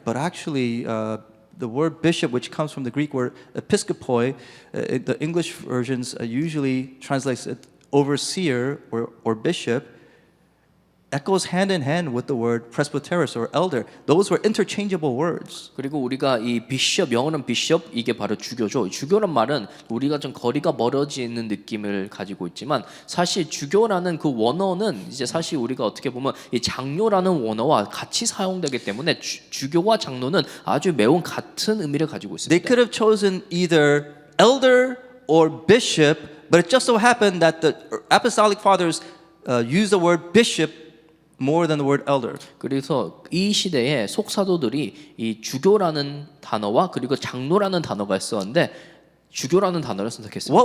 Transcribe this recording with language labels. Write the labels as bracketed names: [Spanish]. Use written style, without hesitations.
[English] But actually, the word bishop, which comes from the Greek word episkopoi, the English versions usually translates it overseer or bishop. Echoes hand in hand with the word presbyteros or elder. Those were interchangeable words. [Korean] 그리고 우리가 이 비숍 영어는 비숍 이게 바로 주교죠. 주교란 말은 우리가 좀 거리가 멀어지는 느낌을 가지고 있지만 사실 주교라는 그 원어는 이제 사실 우리가 어떻게 보면 이 장로라는 원어와 같이 사용되기 때문에 주교와 장로는 아주 매우 같은 의미를 가지고 있습니다. [English] They could have chosen either elder or bishop, but it just so happened that the apostolic fathers used the word bishop more than the word elder. [Korean] 그래서 이 시대에 속사도들이 이 주교라는 단어와 그리고 장로라는 단어가 있었는데 주교라는 단어를 선택했습니다.